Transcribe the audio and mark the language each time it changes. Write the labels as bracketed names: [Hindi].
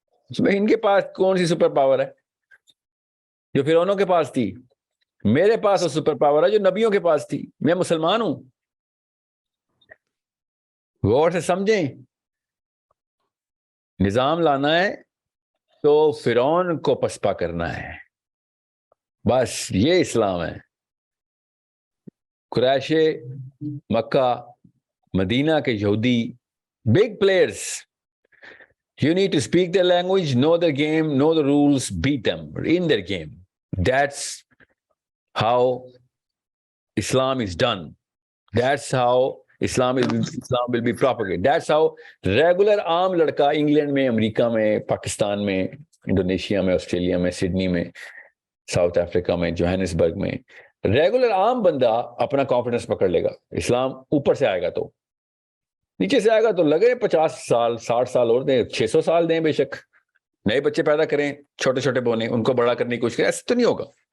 [Urdu] اس میں ان کے پاس کون سی سپر پاور ہے جو فرعونوں کے پاس تھی؟ میرے پاس وہ سپر پاور ہے جو نبیوں کے پاس تھی. میں مسلمان ہوں. غور سے سمجھیں, نظام لانا ہے تو فرعون کو پسپا کرنا ہے, بس یہ اسلام ہے. قریش مکہ مدینہ کے یہودی [English] big players, you need to speak their language, know the game, know the rules, beat them in their game. That's how Islam is done. That's how Islam will be propagated. That's how regular [Urdu] عام لڑکا England میں, امریکہ میں, پاکستان میں, Indonesia میں, Australia میں, Sydney میں, South Africa میں, Johannesburg میں, ریگولر عام بندہ اپنا کانفیڈنس پکڑ لے گا. اسلام اوپر سے آئے گا تو, نیچے سے آئے گا تو لگے 50 سال 60 سال اور دیں, 600 سال دیں, بے شک نئے بچے پیدا کریں, چھوٹے چھوٹے بونے, ان کو بڑا کرنے کی کوشش کریں. ایسے تو نہیں ہوگا.